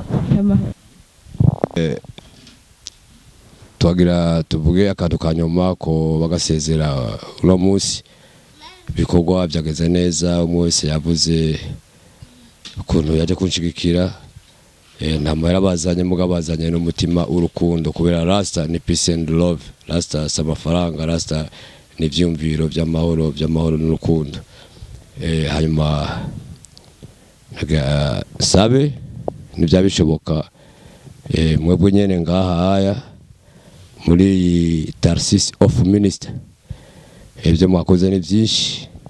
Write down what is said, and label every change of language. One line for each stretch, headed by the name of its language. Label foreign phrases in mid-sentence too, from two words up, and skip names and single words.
Rundi: Twagira tuvuge akantu kanyuma ko bagasezera uno munsi. Ibikorwa byageze neza, umwe wese yavuze ukuntu yaje kunshigikira. Nta mahera bazanye, mugabo bazanye n'umutima urukundo, kubera Rasta ni
English: peace and love.
Rundi: Rasta si amafaranga, Rasta ni ivyumviro by'amahoro n'urukundo. Hanyuma sabe ntibyabishoboka, mwebwe nyene ngaha haya muri Tarsis of Minister, ibyo mwakoze ni byinshi.